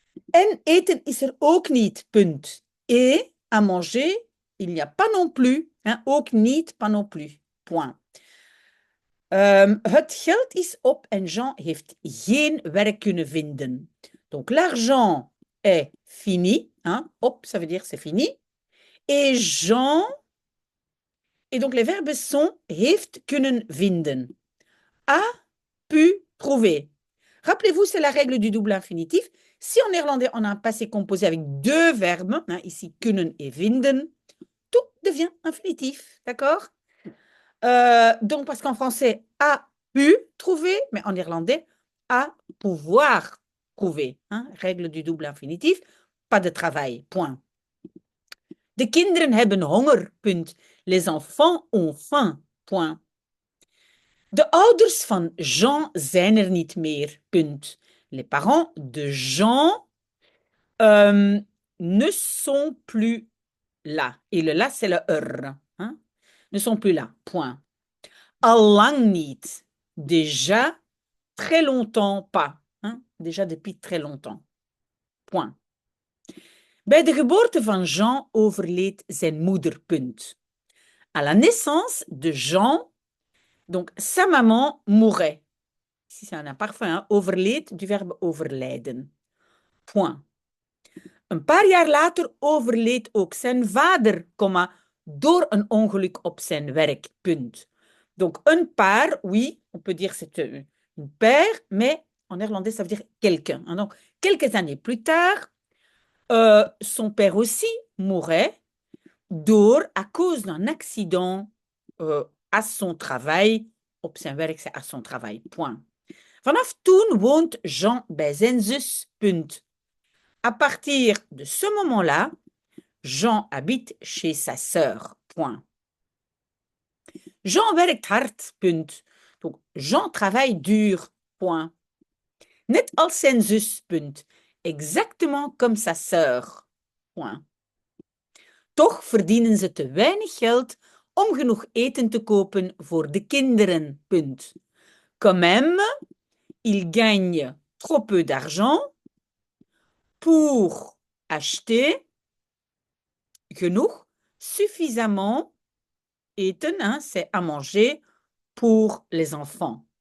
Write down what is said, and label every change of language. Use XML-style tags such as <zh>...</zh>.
<nl>En eten is er ook niet, punt.</nl> <fr>Et à manger, il n'y a pas non plus. Hein,</fr> <nl>ook niet,</nl> <fr>pas non plus. Point.</fr> <nl>Het geld is op en Jean heeft geen werk kunnen vinden.</nl> <fr>Donc, l'argent est fini. Hein, op, ça veut dire c'est fini. Et Jean, et donc les verbes sont</fr> <nl>heeft kunnen vinden.</nl> <fr>A pu trouver. Rappelez-vous, c'est la règle du double infinitif. Si en néerlandais, on a un passé composé avec deux verbes, hein, ici kunnen et vinden, tout devient infinitif. D'accord? Donc, parce qu'en français, a pu trouver, mais en néerlandais, a pouvoir trouver. Hein, règle du double infinitif, pas de travail. Point.</fr> <nl>De kinderen hebben honger. Punt.</nl> <fr>Les enfants ont faim. Point.</fr> <nl>De ouders van Jean zijn er niet meer. Punt.</nl> <fr>Les parents de Jean ne sont plus là. Et le là, c'est le er. Hein? Ne sont plus là. Point.</fr> <nl>Al lang niet.</nl> <fr>Déjà très longtemps pas. Hein? Déjà depuis très longtemps. Point.</fr> <nl>Bij de geboorte van Jean overleed zijn moeder. Punt.</nl> <fr>À la naissance de Jean, donc sa maman mourait. Ici, c'est un imparfait, hein? Overleed, du verbe overlijden. Point.</fr> <nl>Een paar jaar later overleed ook zijn vader, door een ongeluk op zijn werk. Punt.</nl> <fr>Donc, un paar, oui, on peut dire c'est une paire, mais en néerlandais, ça veut dire quelqu'un. Hein? Donc, quelques années plus tard, son père aussi mourait à cause d'un accident à son travail.</fr> <nl>Op zijn werk,</nl> <fr>c'est à son travail. Point.</fr> <nl>Vanaf toen woont Jean bij zijn zus. Punt.</nl> <fr>À partir de ce moment-là, Jean habite chez sa sœur.</fr> <nl>Point. Jean werkt hard. Punt.</nl> <fr>Donc, Jean travaille dur. Point.</fr> <nl>Net als zijn zus. Punt.</nl> <fr>Exactement comme sa sœur. Point.</fr> <nl>Toch verdienen ze te weinig geld om genoeg eten te kopen voor de kinderen. Punt.</nl> <fr>Quand même, ils gagnent trop peu d'argent pour acheter genoeg, suffisamment eten, hein, c'est à manger pour les enfants.</fr>